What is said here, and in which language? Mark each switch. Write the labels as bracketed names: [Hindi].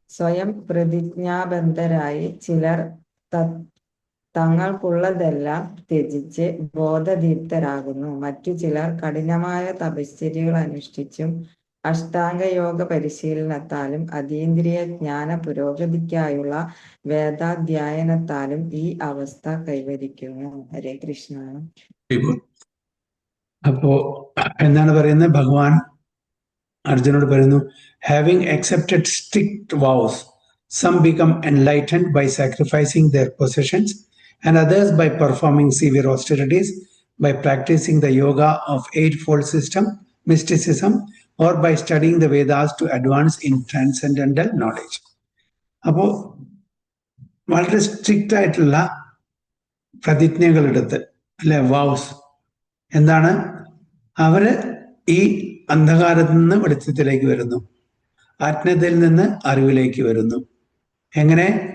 [Malayalam] സ്വയം പ്രതിജ്ഞാബദ്ധരായി ചിലർ തങ്ങൾക്കുള്ളതെല്ലാം ത്യജിച്ച് ബോധദീപ്തരാകുന്നു. മറ്റു ചിലർ കഠിനമായ തപശ്ചര്യകൾ അനുഷ്ഠിച്ചും അഷ്ടാംഗയോഗ പരിശീലനത്താലും അതീന്ദ്രിയ ജ്ഞാന പുരോഗതിക്കായുള്ള വേദാധ്യയനത്താലും ഈ അവസ്ഥ കൈവരിക്കുന്നു. ഹരേ കൃഷ്ണ. അപ്പോ എന്താണ് പറയുന്നത്? ഭഗവാൻ അർജുനോട് പറയുന്നു, [English] Having accepted strict vows, some become enlightened by sacrificing their possessions and others by performing severe austerities, by practicing the yoga of eightfold system, mysticism, or by studying the Vedas to advance in transcendental knowledge. [Malayalam] അപ്പോൾ വളരെ strict ആയിട്ടുള്ള പ്രതിജ്ഞകളെടുത്ത് അല്ലെ, വൗസ് എന്താണ്, അവര് ഈ അന്ധകാരത്തിൽ നിന്ന് വെളിച്ചത്തിലേക്ക് വരുന്നു, അജ്ഞതയിൽ നിന്ന് അറിവിലേക്ക് വരുന്നു. എങ്ങനെ?